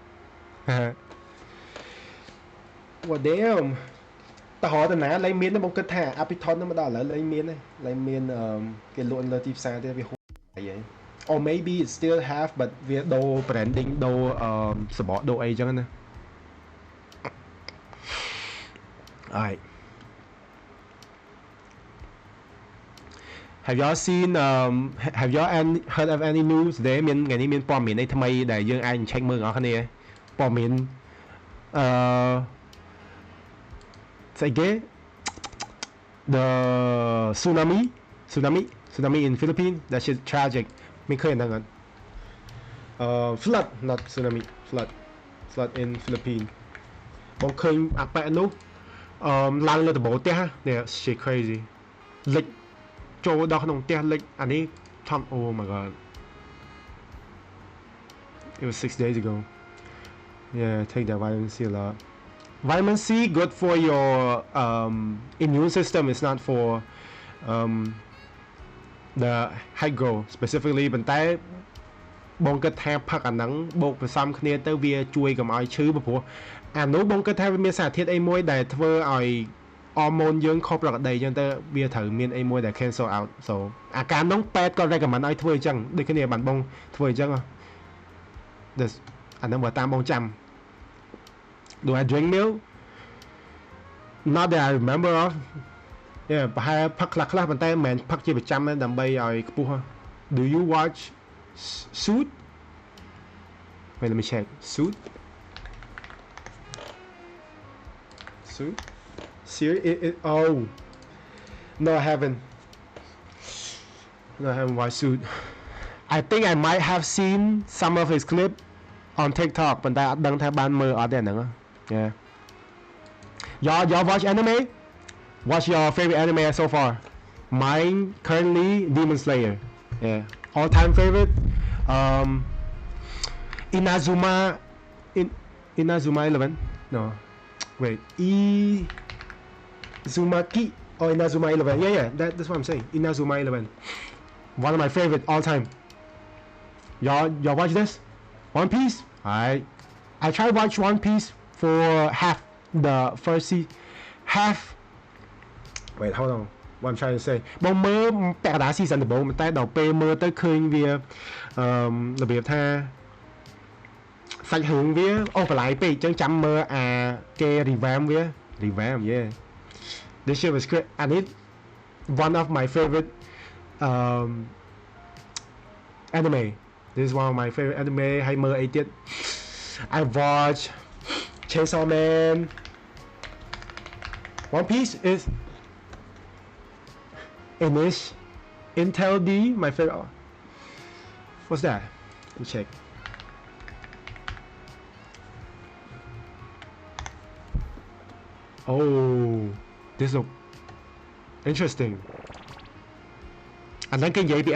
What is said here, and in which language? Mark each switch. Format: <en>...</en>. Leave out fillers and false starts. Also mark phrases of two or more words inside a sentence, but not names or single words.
<en>what damn</en> <km>តើរតណាលែងមានបងគិតថា Apiton ហ្នឹងមកដល់ឥឡូវលែងមានគេលក់លើទីផ្សារទៀតវាហួសអី</km> <en>or maybe it still have but</en> <km>វាដូរ branding ដូរសបកដូរអីចឹងណា</km> <en>alright have y'all seen have y'all heard of any news</en> <km>ដែរមានថ្ងៃនេះមានព័ត៌មានអីថ្មីដែលយើងអាច check មើលបងប្អូនគ្នាព័ត៌មាន ស្អីគេ</km> <en>the tsunami in Philippines that shit tragic</en> <km>មានឃើញហ្នឹងអត់</km> <en>flood not tsunami flood in Philippines</en> <km>បងឃើញអាប៉ែនោះឡើងលើដំបូលផ្ទះនេះ</km> <en>shit crazy</en> <km>លិចចូលដល់ក្នុងផ្ទះលិចអានេះថំ</km> <en>oh my god it was 6 days ago yeah take that vitamin C a lot vitamin C good for your immune system it's not for the hydro specifically</en> <km>ប៉ុន្តែបងគិតថាផឹកអាហ្នឹងបូកផ្សំគ្នាទៅវាជួយកុំឲ្យឈឺព្រោះអានោះបងគិតថាវាមានសារធាតុអីមួយដែលធ្វើឲ្យអរម៉ូនយើងខុសប្រក្រតីអញ្ចឹងទៅវាត្រូវមានអីមួយដែល</km> <en>cancel out so</en> <km>អាការនោះពេទ្យក៏ recommend ឲ្យធ្វើអញ្ចឹងដូចគ្នាបានបងធ្វើអញ្ចឹង អាហ្នឹងបើតាមបងចាំ</km> <en>do I drink milk not that I remember of yeah</en> <km>ប្រហែលផឹកខ្លះប៉ុន្តែមិនមែនផឹកជាប្រចាំទេដើម្បីឲ្យខ្ពស់</km> <en>do you watch Suit wait let me check Suit Series oh no I haven't watched Suit I think I might have seen some of his clip on TikTok</en> <km>ប៉ុន្តែអត់ដឹងថាបានមើលអត់ទេអាហ្នឹង</km> <en>yeah y'all watch anime what's your favorite anime so far mine currently Demon Slayer yeah all time favorite Inazuma 11 no wait Izumaki or Inazuma 11 yeah that's what I'm saying Inazuma 11 one of my favorite all time y'all watch this One Piece I tried to watch One Piece for half the first half wait hold on what I'm trying to say បងមើ</en> <km>លពាក់កណ្ដាល</km> <en>season</en> <km>ដំបូងតែដល់ពេលមើលទៅឃើញវារបៀបថាសាច់រឿងវាអូបន្លាយពេកអញ្ចឹងចាំមើលអាគេ</km> <en>revamp yeah this shit was great I need one of my favorite anime this is one of my favorite anime</en> <km>ហើយមើលអីទៀត</km> <en>I watch Chainsaw Man One Piece is English Intel D my favorite what's that let me check oh this look interesting and then can APA</en>